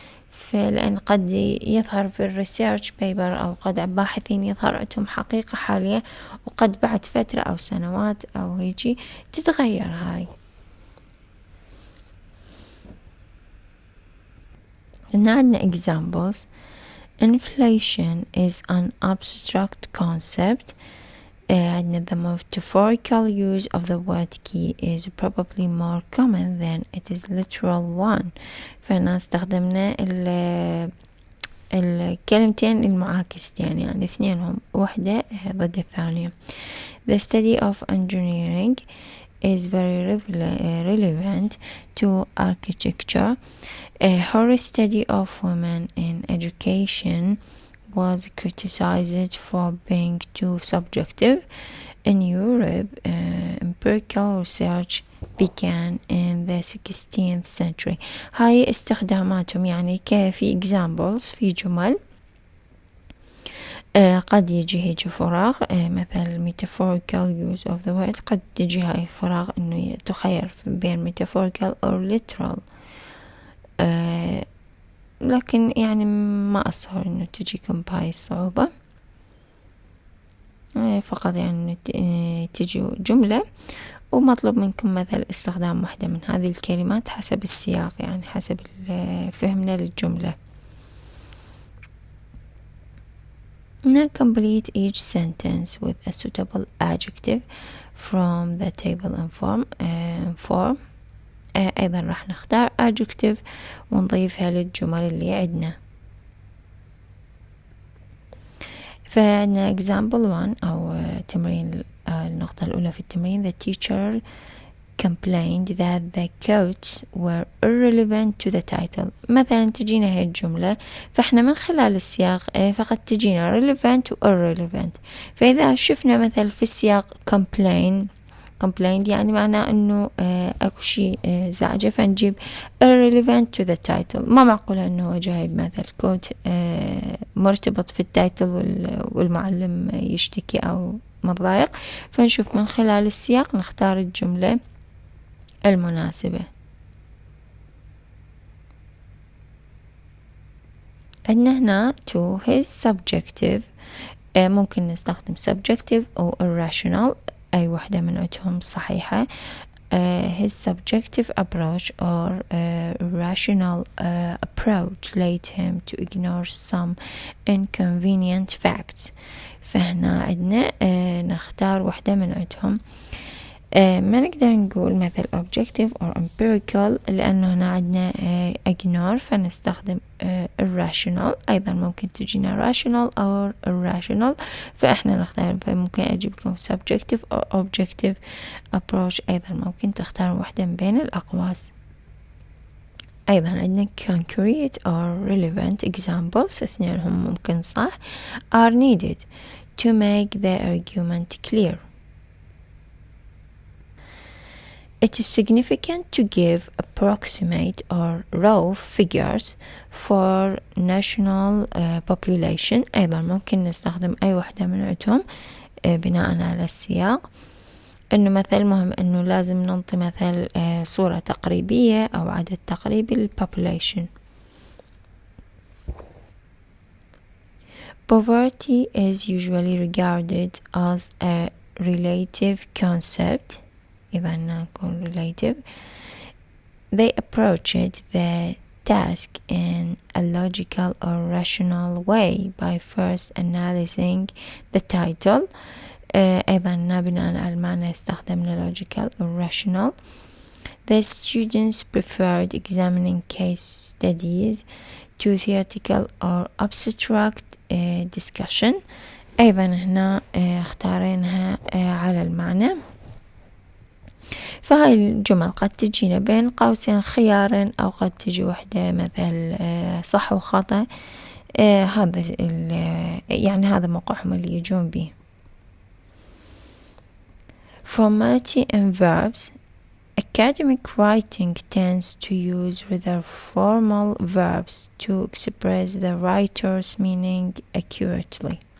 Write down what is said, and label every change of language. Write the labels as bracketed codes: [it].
[ar] فلأن قد يظهر في الريسيرش بيبر أو قد باحثين يظهر عندهم حقيقة حالية، وقد بعد فترة أو سنوات أو هيجي تتغير هاي. هنا عندنا examples. [en] Inflation is an abstract concept. [ar] عندنا [en] the metaphorical use of the word key is probably more common than it is literal one. [ar] فهنا استخدمنا الكلمتين المعاكستين، يعني اثنينهم واحدة ضد الثانية. [en] The study of engineering is very relevant to architecture. Her study of women in education was criticized for being too subjective. In Europe, empirical research began in the 16th century. [ar] هاي استخداماتهم يعني كفي examples، في جمل قد يجي فراغ، مثل [en] metaphorical use of the word، [ar] قد تجي هاي فراغ انه تخير بين [en] metaphorical or literal، [ar] لكن يعني ما أصهر إنه تجيكم بهاي الصعوبة، فقط يعني تجي جملة ومطلوب منكم مثل استخدام واحدة من هذه الكلمات حسب السياق، يعني حسب فهمنا للجملة. [en] Now complete each sentence with a suitable adjective from the table and form. [ar] أيضا راح نختار adjective ونضيفها للجمل اللي عندنا. فعندنا [en] example 1 [ar] أو تمرين النقطة الأولى في التمرين. [en] The teacher complained that the quotes were irrelevant to the title. [ar] مثلا تجينا هاي الجملة، فإحنا من خلال السياق فقد تجينا relevant و irrelevant. فإذا شفنا مثل في السياق complained يعني معناه انه اكو شيء زعجة، فنجيب [en] irrelevant to the title. [ar] ما معقولة انه جايب مثل كوت مرتبط في التايتل والمعلم يشتكي او متضايق، فنشوف من خلال السياق نختار الجملة المناسبة. عندنا هنا [en] to his subjective، [ar] ممكن نستخدم subjective أو irrational، أي واحدة من عندهم صحيحة. [en] his subjective approach or rational approach led him to ignore some inconvenient facts. [ar] فهنا عندنا نختار واحدة من عندهم. ما نقدر نقول مثل [en] objective or empirical [ar] لأنه هنا عندنا ignore فنستخدم irrational. أيضا ممكن تجينا rational أو irrational فإحنا نختار، فممكن أجيب لكم subjective أو [en] objective approach. [ar] أيضا ممكن تختار واحدة من بين الأقواس. أيضا عندنا [en] concrete or relevant examples، [ar] اثنينهم ممكن صح. [en] are needed to make the argument clear. It is significant to give approximate or raw figures for national population. [ar] أيضا ممكن نستخدم أي واحدة من عندهم بناء على السياق. إنه مثل مهم إنه لازم ننطي مثل صورة تقريبية أو عدد تقريبي للpopulation. [en] Poverty is usually regarded as a relative concept. [ar] إذا نقول relative. [en] They approached the task in a logical or rational way by first analyzing the title. [ar] أيضا بناء على المعنى استخدمنا [en] logical or rational. The students preferred examining case studies to theoretical or abstract discussion. [ar] أيضا هنا اختارينها على المعنى. فهاي الجمل قد تجينا بين قوسين خيارين أو قد تجي وحدة مثل صح وخطأ. هذا يعني هذا موقعهم اللي يجون به. [en] Formality in verbs. Academic writing tends to use rather formal verbs to express the writer's meaning accurately.